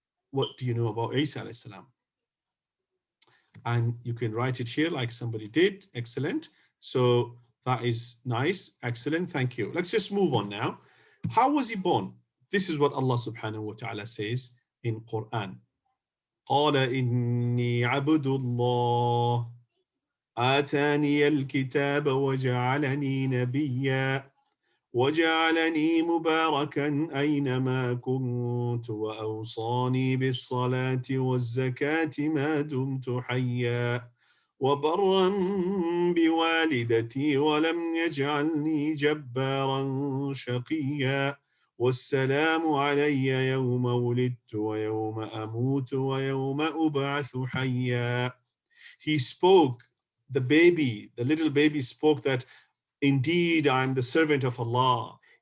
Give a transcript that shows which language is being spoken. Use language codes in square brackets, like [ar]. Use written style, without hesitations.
[en] What do you know about Isa alayhi salam? And you can write it here like somebody did. Excellent. So that is nice. Excellent. Thank you. Let's just move on now. How was he born? This is what Allah subhanahu wa ta'ala says in Quran. [ar] قال إني عبد الله آتاني الكتاب وجعلني نبيا وجعلني مباركا أينما كنت وأوصاني بالصلاة والزكاة ما دمت حيا وبرا بوالدتي ولم يجعلني جبارا شقيا والسلام علي يوم ولدت ويوم أموت ويوم أبعث حيا. [en] He spoke, the little baby spoke that indeed I am the servant of Allah.